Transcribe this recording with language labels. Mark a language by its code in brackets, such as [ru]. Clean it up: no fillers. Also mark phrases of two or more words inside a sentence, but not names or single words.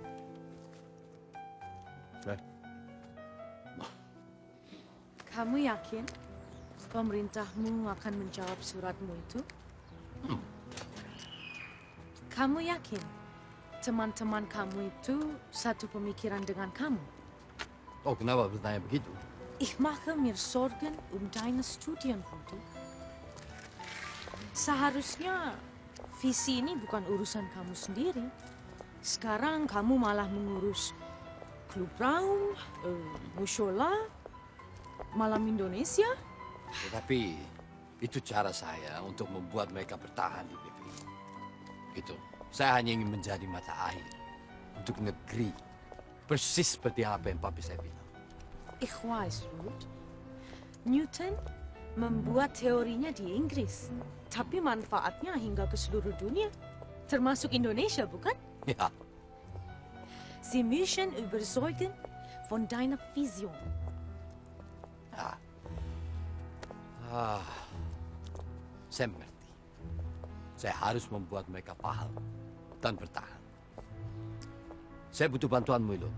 [id] Kamu yakin pemerintahmu akan menjawab suratmu itu? Kamu yakin teman-teman kamu itu satu pemikiran dengan kamu? Oh, kenapa bertanya begitu? [de] Ich mache mir Sorgen um deine Studien, Rudi. [id] Seharusnya visi ini bukan urusan kamu sendiri. Sekarang kamu malah mengurus klub Raum, musyola, malam Indonesia. Tetapi itu cara saya untuk membuat mereka bertahan di PPI. Gitu. Saya hanya ingin menjadi mata air untuk negeri. Persis seperti apa yang papi saya bilang. [de] Ich weiß, Ruth. [id] Newton membuat teorinya di Inggris. Tapi manfaatnya hingga ke seluruh dunia. Termasuk Indonesia, bukan? [de] Ja. Sie müssen überzeugen von deiner Vision. Ja. [id] Saya mengerti. Saya harus membuat mereka paham dan bertahan. Saya butuh bantuanmu, Ilon.